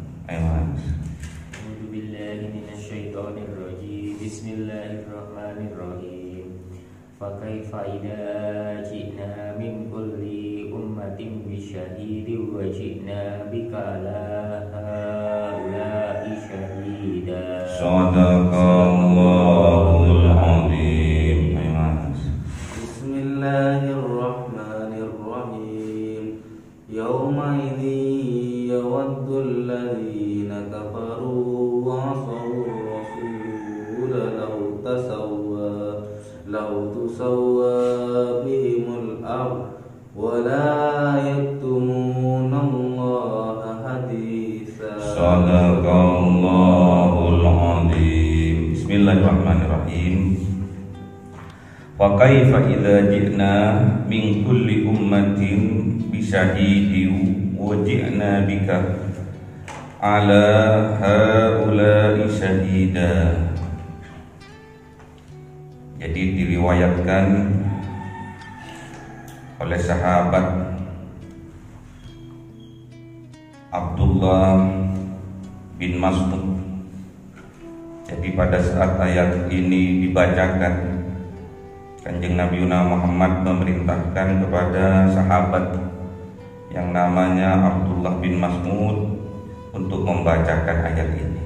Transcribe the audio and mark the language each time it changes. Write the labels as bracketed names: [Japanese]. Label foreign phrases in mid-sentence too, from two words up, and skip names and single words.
[Arabic] بسم الله الرحمن الرحيم. فكيف إذا جئنا من كل أمة بشهيد وجئنا بك على هؤلاء شهيدا. صدق الله العظيم. بسم الله الرحمن الرحيم. يومئذ يود الذين كفروا وعصوا الرسول لو تسوى بهم الأرض ولا يكتمون الله حديثا. صدق الله العظيم. بسم الله الرحمن الرحيم وكيف إذا جئنا من كل أمة بشهيد وجئنا بك على هؤلاء شهيدا. [Indonesian] Jadi diriwayatkan oleh sahabat Abdullah bin Mas'ud. Jadi pada saat ayat ini dibacakan, Kanjeng Nabi Muhammad memerintahkan kepada sahabat yang namanya Abdullah bin Mas'ud untuk membacakan ayat ini.